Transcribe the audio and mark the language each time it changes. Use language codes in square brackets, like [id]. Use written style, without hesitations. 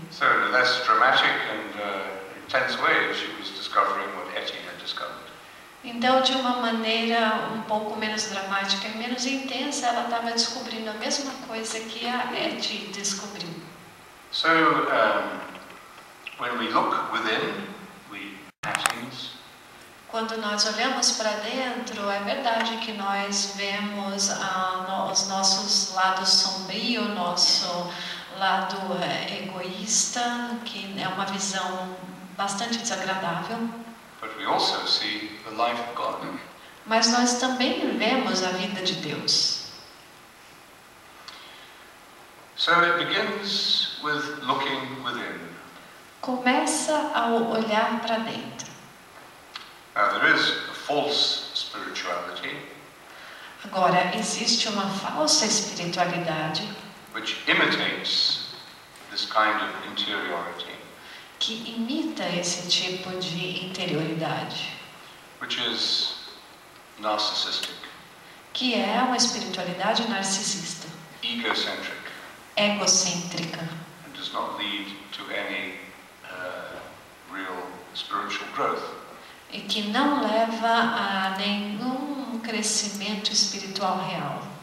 [en] So in a less dramatic and intense way, she was discovering what Etty had discovered. [pt] Então, de uma maneira um pouco menos dramática e menos intensa, ela estava descobrindo a mesma coisa que a Etty descobriu. [en] So, when we look within, we patterns. [pt] Quando nós olhamos para dentro, é verdade que nós vemos os nossos lados sombrios, nosso lado egoísta, que é uma visão bastante desagradável. [en] But we also see the life of God. [pt] Mas nós também vemos a vida de Deus. [en] So it begins with looking within. [pt] Começa ao olhar para dentro. [en] Now there is a false spirituality. [pt] Agora, existe uma falsa espiritualidade [en] Which imitates this kind of interiority. [pt] Que imita esse tipo de interioridade. [en] Which is narcissistic. [pt] Que é uma espiritualidade narcisista. [en] Egocentric. [pt] Egocêntrica. [en] And does not lead to any real spiritual growth. [pt] E que não leva a nenhum crescimento espiritual real.